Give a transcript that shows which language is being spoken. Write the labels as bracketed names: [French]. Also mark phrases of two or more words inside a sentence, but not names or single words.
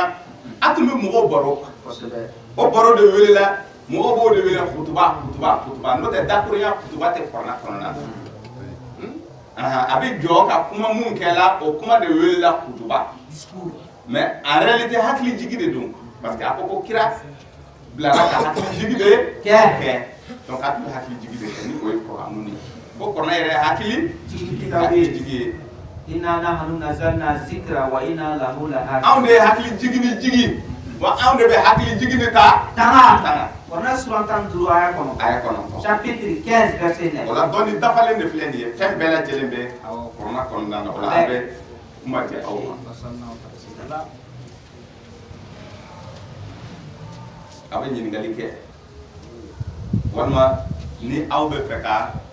[Bambara] a tun bɛ mɔgɔw baro o baro de welela mɔgɔw b'o de wele kutuba n'o tɛ dakurunya kutuba tɛ kɔrɔna kɔnɔna na a bɛ jɔ ka kuma mun kɛla o kuma de welela kutuba [French] mais en réalité [Bambara] hakili jigi de don [French] parce que [Bambara] a ko kira bila ka hakili jigi de kɛ donc a tun bɛ hakili jigi de kɛ ni o ye kuranɛ ye ko kuranɛ yɛrɛ hakili jigi ye [Arabic] إنا نحن نزلنا الذكر وإنا له لحافظون [Bambara] anw de ye hakili jigi ni jigi wa anw de bɛ hakili jigi ni ta tanga kuranɛ sura 35 aya kɔnɔ [French] chapitre 15 verset 9 [Bambara] o la dɔnni dafalen de filɛ nin ye fɛn bɛɛ lajɛlen bɛ kuranɛ kɔnɔna na o la an bɛ kuma di aw ma a bɛ ɲininkali kɛ walima ni aw bɛ fɛ ka